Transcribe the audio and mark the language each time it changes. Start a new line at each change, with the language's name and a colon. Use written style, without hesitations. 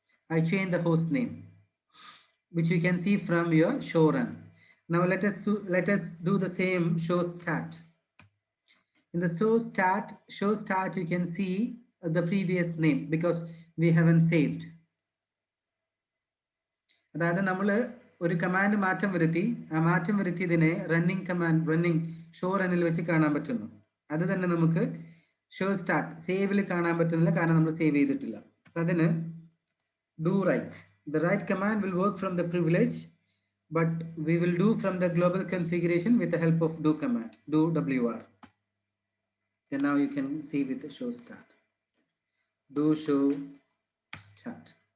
English: I changed the host name, which you can see from your show run. Now let us do the same show start. In the show start, you can see the previous name because we haven't saved.
Malayalam: അതായത് നമ്മൾ ഒരു command മാറ്റം വരുത്തി ആ മാറ്റം വരുത്തിയതിനെ running show റണ്ണിൽ വെച്ച് കാണാൻ പറ്റുന്നു. അത് തന്നെ നമുക്ക് ഷോ സ്റ്റാർട്ട് സേവിൽ കാണാൻ പറ്റുന്നില്ല, കാരണം നമ്മൾ സേവ് ചെയ്തിട്ടില്ല. അതിന്
English: do write. The write command will work from the privilege, but we will do from the global configuration with the help of do command, do wr. Then now you can see with the show start. Do show start.